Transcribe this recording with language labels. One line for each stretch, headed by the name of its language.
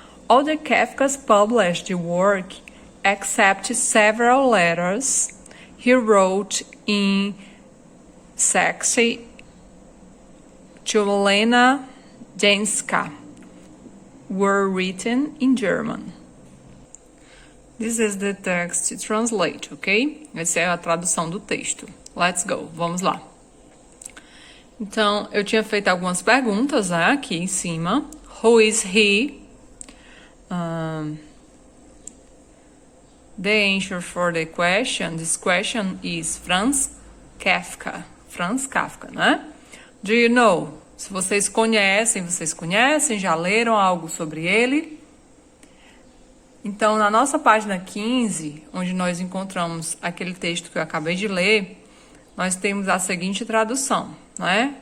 English: All the Kafka's published work, except several letters he wrote in Saxe to Lena Jenska, were written in German. This is the text to translate, ok?
Portuguese: Essa é a tradução do texto.
English: Let's go,
Portuguese: vamos lá. Então, eu tinha feito algumas perguntas, né, aqui em cima.
English: Who is he? The answer for the question, this question is Franz Kafka. Franz Kafka,
Portuguese: né?
English: Do you know?
Portuguese: Se vocês conhecem, já leram algo sobre ele? Então, na nossa página 15, onde nós encontramos aquele texto que eu acabei de ler, nós temos a seguinte tradução, né?